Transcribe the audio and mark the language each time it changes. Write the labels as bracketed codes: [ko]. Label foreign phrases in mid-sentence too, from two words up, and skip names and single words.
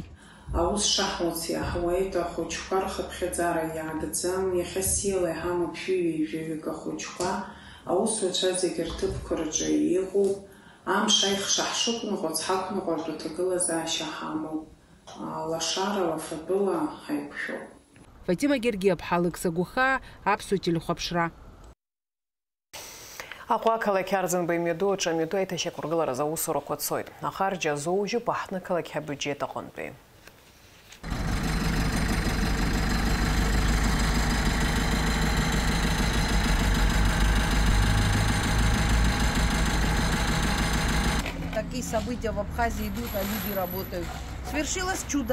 [ab] Аус шаҳуц иаҳуеит, ахәыҷқәа рхыԥхьаӡара иаагӡам, иахьа сила иҳамоуп шәҩеижәаҩык ахәыҷқәа, аусуцәа зегьы рҭыԥқәа рҿы иҟоуп, амш аихша ҳшықәныҟәац ҳақәныҟәартә аҭагылазаашьа ҳамоуп, лашара лафатәыла ҳаиқәшәоуп. Фатима Гергиаԥҳа, Алықса Гәыхаа, Аԥсуа телехәаԥшра. Аҟәа ақалақь арӡынба имҩаду аҿы амҩаду аиҭашьақәыргылара заусурақәа цоит. Ахарџьа азоужьуп аҳҭнықалақь абиуџьет аҟынтәи. [ru] Такие события в Абхазии идут, а люди работают. Свершилось чудо.